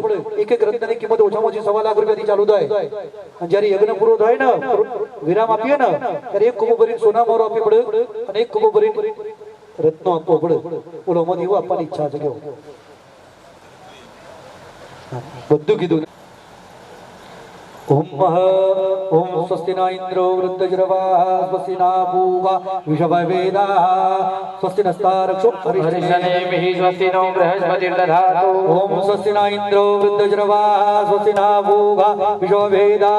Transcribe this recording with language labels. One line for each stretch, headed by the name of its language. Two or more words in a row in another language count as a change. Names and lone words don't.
Gujarati: એક એક રત્નની કિંમત ઓછામાં ઓછી 1.25 લાખ રૂપિયાથી ચાલુ થાય. અને જ્યારે યજ્ઞ પૂરો થાય ને વિરામ આપીએ ને ત્યારે એક કુબો ભરીને સોના મોરો આપવી પડે અને એક કુબો ભરીને રત્નો આપવો પડે. બોલો અમારી એવું આપવાની ઈચ્છા છે. બધું કીધું.
Sanskrit: ओम स्वस्ति न इंद्रो वृद्धजरवा स्वस्ति न पूगा विषभवेदा स्वस्ति नस्तारक्षो हरिशनेमिहि स्वस्ति नो बृहस्पतिर्दधातु ओम स्वस्ति न इंद्रो वृद्धजरवा स्वस्ति न पूगा विषभवेदा